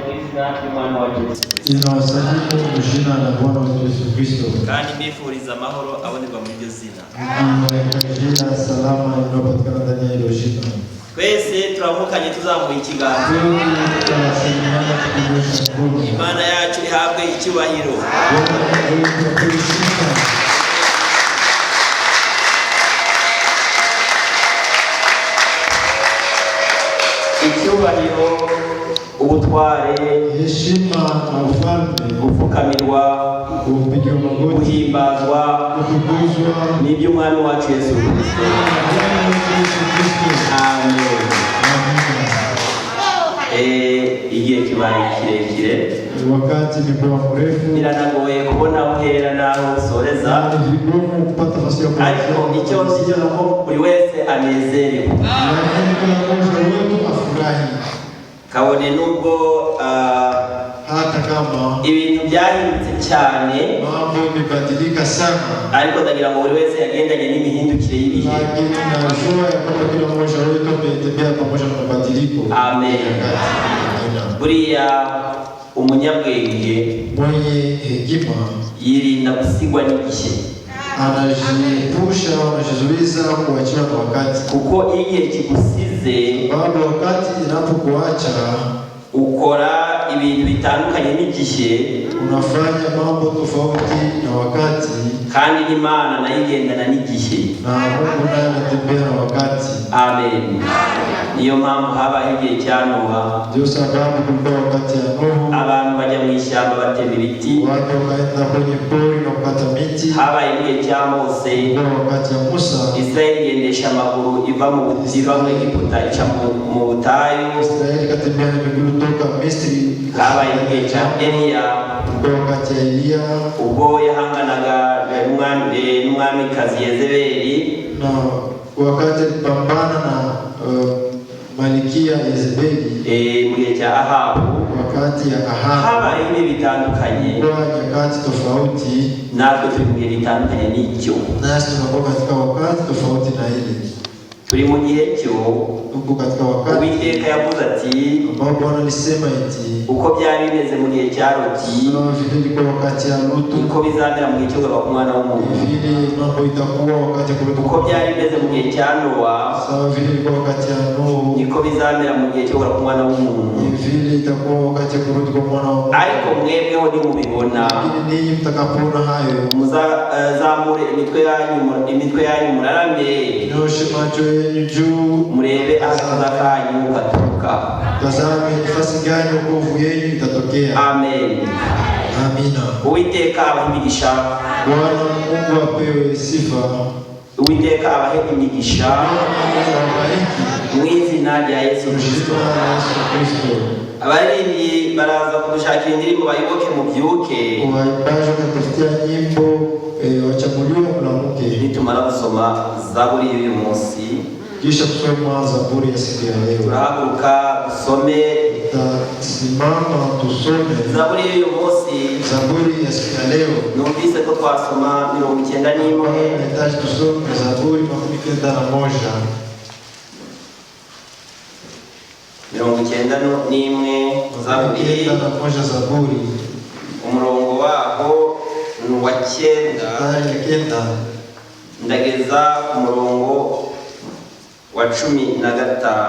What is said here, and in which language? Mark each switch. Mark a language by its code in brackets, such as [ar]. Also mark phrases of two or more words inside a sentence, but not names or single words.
[sw] Ninawasalimu jina la Bwana wetu Yesu Kristo. [rw] Kandi mbifuriza amahoro abonerwa muri iryo zina. [sw] Jina salama linalopatikana ndani ya hilo jina. [rw] Twese turamukanye tuzamuye ikiganza. Imana yacu ihabwe icyubahiro. Icyubahiro, ubutware, [sw] heshima na ufalme, [rw] gupfukamirwa, guhimbazwa n'iby'umwami wacu Yesu Kristo. Amen. Igihe kibaye kirekire, [sw] wakati ni mrefu, [rw] biranagoye kubona uhera naho usoreza, ariko icyo nzi nuko buri wese anezerewe. Kabone nubwo [sw] hata kama [rw] ibintu byahindutse cyane, [sw] mambo yamebadilika sana, [rw] ariko ndagira ngo buri wese yagendanye n'imihindukire y'ibihe. [sw] Lakini najua ya kwamba kila mmoja wetu ametembea pamoja na mabadiliko. [rw] Amen. Buriya umunyabwenge [sw] mwenye hekima [rw] yirinda gusigwa n'igihe, [sw] anajiepusha, anajizuiza kuachana na wakati, [rw] kuko igihe kigusize, [sw] baada wakati inapokuacha [rw] ukora ibintu bitandukanye n'igihe, [sw] unafanya mambo tofauti na wakati, [rw] kandi n'Imana nayo igendana n'igihe, [sw] na Mungu naye anatembea na wakati. Amen. [rw] Niyo mpamvu habaye igihe cya Noha, [sw] ndio sababu kulikuwa wakati ya Nuhu, [rw] abantu bajya mu ishyamba batema ibiti, [sw] watu wakaenda kwenye pori na kukata miti. [rw] Habaye igihe cya Mose, [sw] wakati ya Musa, [rw] Israeli igendesha amaguru iva mu Egiputa ica mu butayu. [sw] Israeli katembea na miguu toka Misri. [rw] Habaye igihe cya Eliya, [sw] wakati ya Eliya, [rw] ubwo yahanganaga n'umwamikazi Yezebeli, [sw] na wakati alipambana na Malikia Yezebeli, [rw] mu gihe cya Ahabu, [sw] wakati ya Ahabu. [rw] Habaye ibihe bitandukanye, [sw] kwa nyakati tofauti, [rw] natwe turi mu gihe bitandukanye n'icyo, [sw] nasi tunakuwa katika wakati tofauti na ile. [rw] Turi mu gihe cyo [sw] tuko katika wakati [rw] Uwiteka yavuze ati, [sw] ambao Bwana alisema eti [rw] uko byari bimeze mu gihe cya Loti, [sw] vile kwa wakati ya Lutu, [rw] uko bizamera mu gihe cyo kuva ku mwana w'umuntu, [sw] vile mambo itakuwa wakati kurudi, [rw] uko byari bimeze mu gihe cya Noa, [sw] sawa vile kwa wakati ya Nuhu, [rw] niko bizamera mu gihe cyo kuva ku mwana w'umuntu, [sw] vile itakuwa wakati kurudi kwa mwana w'umuntu. [rw] Ariko mwebweho nimubibona, [sw] ninyi mtakapoona hayo, [rw] muzamure imitwe yanyu murarame, [sw] nyoshe macho yenu juu, [rw] murebe akaza kanyu katuruka. [sw] Tazame nafasi gani wokovu yenu itatokea. Amen. Amina. [rw] Uwiteka abahe imigisha. [sw] Bwana Mungu apewe sifa. [rw] Uwiteka abahe imigisha mu izina rya Yesu Kristo. Abaririmbyi baraza kudushakira indirimbo bayiboke mu byuke, [sw] baje kutafutia nyimbo wachaguliwe mulamuke. [rw] Nitumara gusoma Zaburi y'uyu munsi, [sw] kisha kusoma Zaburi ya siku ya leo, [rw] turahaguruka dusome, [sw] simama tusome [rw] Zaburi y'uyu munsi. [sw] Zaburi ya siku ya leo, [rw] numvise ko twasoma 91, [sw] nahitaji tusome Zaburi 91. 91 Zaburi, [rw] umurongo waho ni uwa 9 ndageza ku murongo wa 15